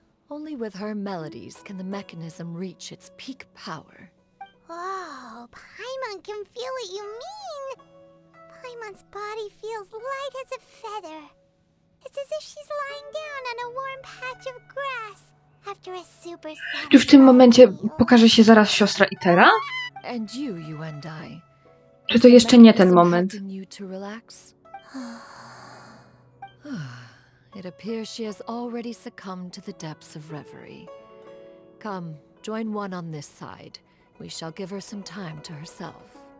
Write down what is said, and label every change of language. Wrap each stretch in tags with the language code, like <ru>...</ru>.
<en>Only with her melodies can the mechanism reach its peak power. Whoa, Paimon can feel what you mean. Paimon's body feels light as a feather. It's as if she's lying down on a warm patch of grass after a super</en> <pl>Czy w tym momencie pokaże się zaraz siostra Itera?</pl> <en>And you and I.</en> <pl>Czy to jeszcze nie ten moment?</pl> <en>You to relax? It appears she has already succumbed to the depths of reverie. Come, join one on this side. We shall give her some time to herself.</en>